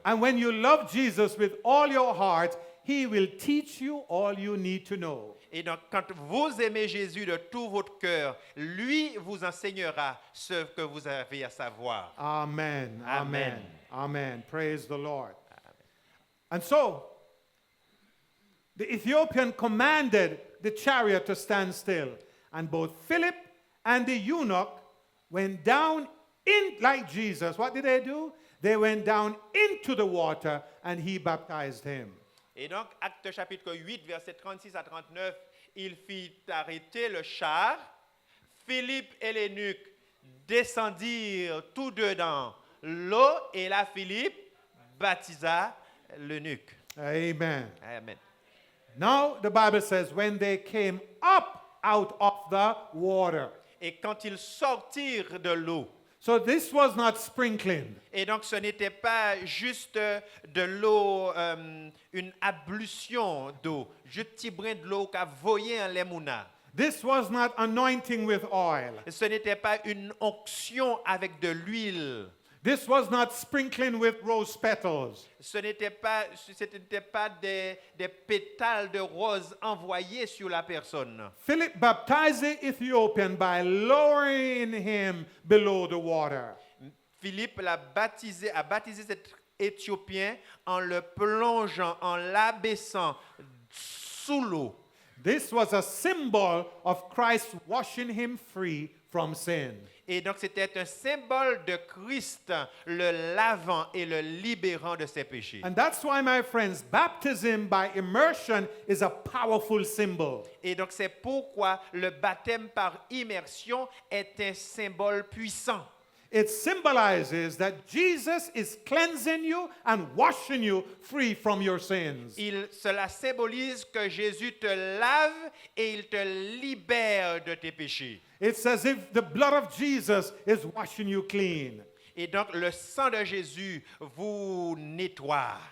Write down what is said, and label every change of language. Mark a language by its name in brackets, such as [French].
[English] And when you love Jesus with all your heart, he will teach you all you need to know. [French] Et donc, quand vous aimez Jésus de tout votre cœur, lui vous enseignera ce que vous avez à savoir. [English] Amen. Amen. Amen. Praise the Lord. And so, the Ethiopian commanded the chariot to stand still. And both Philip and the eunuch went down in like Jesus. What did they do? They went down into the water and he baptized him. [French] Et donc, Acte chapitre 8, versets 36 à 39, il fit arrêter le char. Philippe et l'eunuque descendirent tous deux dans l'eau et là, Philippe baptisa l'eunuque. Amen. Amen. [English] Now, the Bible says, when they came up out of the water. [French] Et quand ils sortirent de l'eau, [English] So this was not sprinkling. [French] et donc ce n'était pas juste de l'eau, une ablution d'eau, juste petit brin de l'eau qu'a voyé en l'émouna. [English] This was not anointing with oil. [French] Ce n'était pas une onction avec de l'huile. [English] This was not sprinkling with rose petals. [French] Ce n'était pas des pétales de rose envoyés sur la personne. [English] Philip baptized the Ethiopian by lowering him below the water. [French] Philippe a baptisé cet Éthiopien en le plongeant, en l'abaissant sous l'eau. [English] This was a symbol of Christ washing him free from sin. [French] Et donc c'était un symbole de Christ le lavant et le libérant de ses péchés. [English] And that's why, my friends, baptism by immersion is a powerful symbol. [French] Et donc c'est pourquoi le baptême par immersion est un symbole puissant. [English] It symbolizes that Jesus is cleansing you and washing you free from your sins. [French] Cela symbolise que Jésus te lave et il te libère de tes péchés. [English] It's as if the blood of Jesus is washing you clean. [French] Et donc le sang de Jésus vous nettoie.